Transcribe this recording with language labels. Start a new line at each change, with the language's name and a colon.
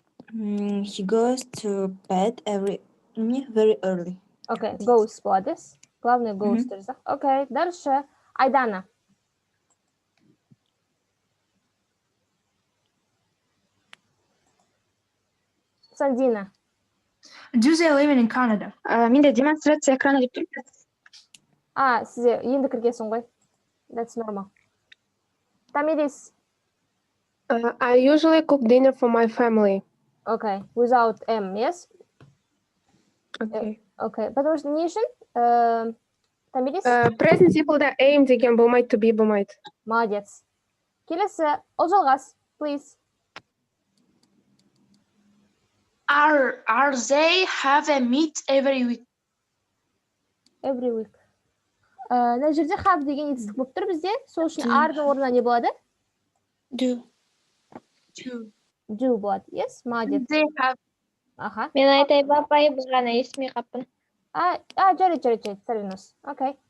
English: He goes to bed very early. Okay, goes
Kazakh: болады.
Russian: Главное goes
Kazakh: тұрса.
Russian: Okay, дальше Айдана. Сандина.
English: Do they live in Canada?
Kazakh: Менде демонстрация экраны деп тұр. Сізде енді кіргесің ғой.
English: That's normal. Тамирис. I usually cook dinner for my family. Okay, without M, yes? Okay.
Russian: Okay, потому что
Kazakh: не үшін
Russian: Тамирис.
Kazakh: Present simple'да aim деген болмайды, to be болмайды.
Russian: Молодец.
Kazakh: Келесі, Олжалғас,
English: please. Are they have a meet every week? Every week.
Kazakh: Мына жерде have деген етістік болып тұр бізде. Сол үшін are-ның орнына не болады?
English: Do.
Kazakh: Do болады.
English: Yes,
Russian: молодец.
English: They have. Аха.
Kazakh: Мен айтайын ба, апай, біз ғана естімей қаппын. Жарайды, Сарвиноз. Окей.